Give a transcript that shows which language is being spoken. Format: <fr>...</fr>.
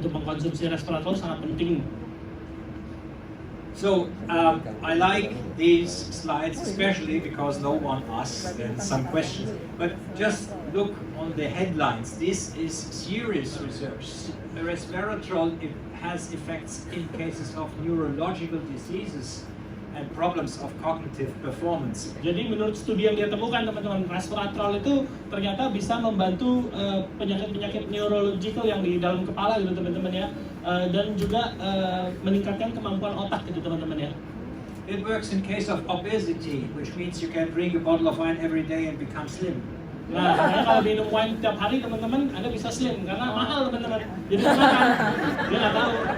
<id>Untuk mengkonsumsi resveratrol sangat penting.</id> <en>So I like these slides especially because no one asks some questions. But just look on the headlines. This is serious research. Resveratrol has effects in cases of neurological diseases and problems of cognitive performance.</en> <id>Jadi menurut studi yang dia temukan teman-teman, resveratrol itu ternyata bisa membantu penyakit-penyakit neurological yang di dalam kepala gitu teman-teman ya, dan juga meningkatkan kemampuan otak gitu teman-teman ya.</id> <en>It works in case of obesity, which means you can drink a bottle of wine every day and become slim.</en> <id>Nah, kalau minum wine tiap hari teman-teman, Anda bisa slim karena mahal teman-teman. Jadi makan, dia nggak tahu.</id>